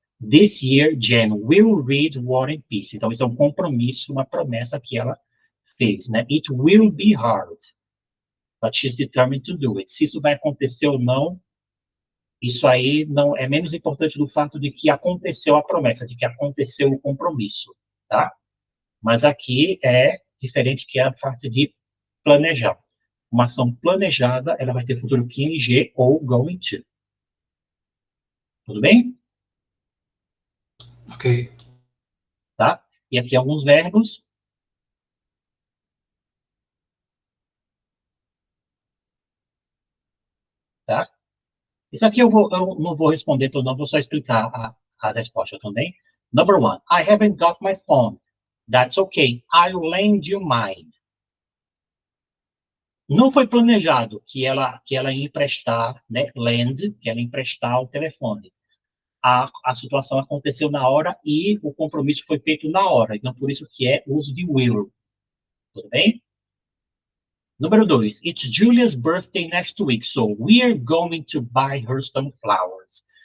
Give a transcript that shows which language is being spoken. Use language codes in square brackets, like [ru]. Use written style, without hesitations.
[en] This year, Jen will read War and Peace. [pt] Então, isso é um compromisso, uma promessa que ela fez, né? [en] It will be hard, but she's determined to do it. [pt] Se isso vai acontecer ou não, isso aí não é menos importante do fato de que aconteceu a promessa, de que aconteceu o compromisso, tá? Mas aqui é diferente que a parte de planejar. Uma ação planejada, ela vai ter futuro ing ou going to. Tudo bem? Ok. Tá? E aqui alguns verbos. Tá? Isso aqui eu não vou responder tudo, não, vou só explicar a resposta também. [en] Number 1, I haven't got my phone. That's okay, I'll lend you mine. [pt] Não foi planejado que ela ia emprestar, né, lend, que ela ia emprestar o telefone. A situação aconteceu na hora e o compromisso foi feito na hora. Então, por isso que é uso de will. Tudo bem? Número 2. [en] It's Julia's birthday next week, so we're going to buy her some flowers.